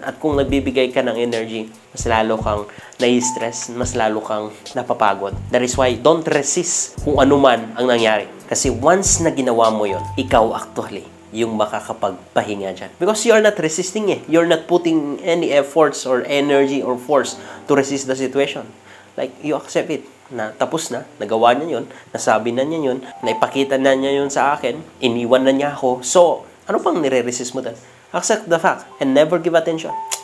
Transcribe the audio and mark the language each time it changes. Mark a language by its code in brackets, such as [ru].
[tl] At kung nagbibigay ka ng energy, mas lalo kang nai-stress, mas lalo kang napapagod. [en] That is why, don't resist [tl] kung ano man ang nangyari. Kasi once na ginawa mo yon, ikaw actually yung makakapagpahinga dyan. [en] Because you are not resisting eh. You're not putting any efforts or energy or force to resist the situation. Like, you accept it. [tl] Na tapos na, nagawa niya yun, nasabi na niya yun, naipakita na niya yun sa akin, iniwan na niya ako. So, ano pang nire-resist mo doon? [en] Accept the fact and never give attention.